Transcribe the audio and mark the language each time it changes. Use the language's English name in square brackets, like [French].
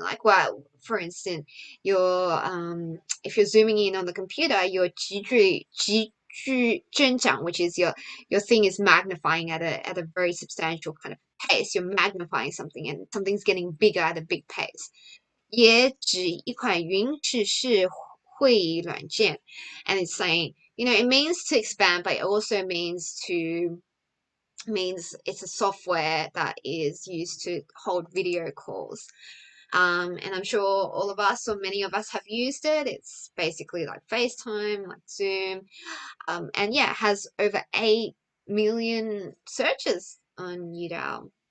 [English] Like, well, for instance, if you're zooming in on the computer, you're 急剧增长, which is your thing is magnifying at a very substantial kind of pace. You're magnifying something and something's getting bigger at a big pace. [Chinese] 也指一款云式会议软件, and it's saying [English] it means to expand, but it also means it's a software that is used to hold video calls. And I'm sure all of us or many of us have used it. It's basically like FaceTime, like Zoom. And yeah, it has over 8 million searches on Youdao.